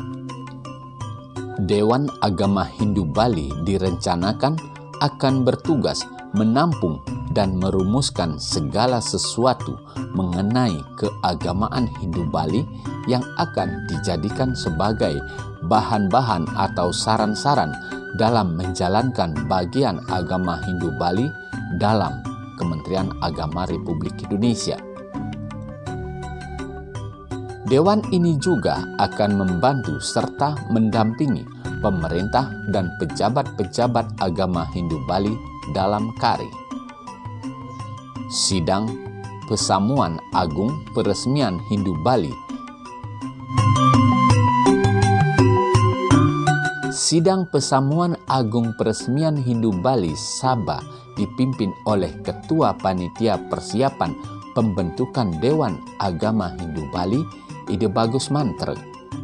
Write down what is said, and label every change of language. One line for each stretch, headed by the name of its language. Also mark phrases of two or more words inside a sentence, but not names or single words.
Indonesian: Dewan Agama Hindu Bali direncanakan akan bertugas menampung dan merumuskan segala sesuatu mengenai keagamaan Hindu Bali yang akan dijadikan sebagai bahan-bahan atau saran-saran dalam menjalankan bagian agama Hindu Bali dalam Kementerian Agama Republik Indonesia. Dewan ini juga akan membantu serta mendampingi pemerintah dan pejabat-pejabat agama Hindu Bali dalam KARI. Sidang Pesamuan Agung Peresmian Hindu Bali. Sidang Pesamuan Agung Peresmian Hindu Bali Sabah dipimpin oleh Ketua Panitia Persiapan Pembentukan Dewan Agama Hindu Bali, Ide Bagus Mantrek.